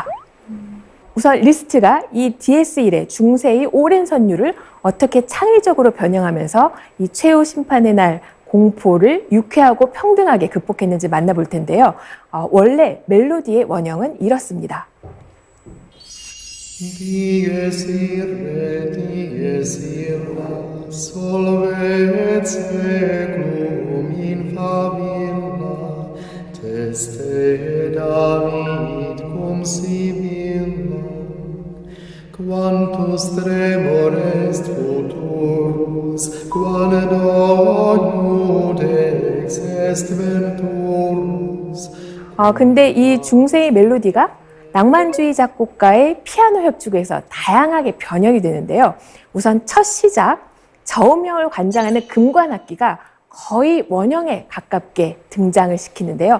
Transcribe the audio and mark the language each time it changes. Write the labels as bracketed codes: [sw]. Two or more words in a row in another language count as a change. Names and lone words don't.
[ko] 우선 리스트가 이 DS1의 중세의 오랜 선율을 어떻게 창의적으로 변형하면서 이 최후 심판의 날 공포를 유쾌하고 평등하게 극복했는지 만나볼 텐데요. 원래 멜로디의 원형은 이렇습니다. [la] Dies irae, dies illa, solvet seclum in favilla, teste David cum Sibylla, quantus tremor est futurus, quando nudex est venturus, [ko] 근데 이 중세의 멜로디가 낭만주의 작곡가의 피아노 협주에서 다양하게 변형이 되는데요. 우선 첫 시작, 저음형을 관장하는 금관악기가 거의 원형에 가깝게 등장을 시키는데요.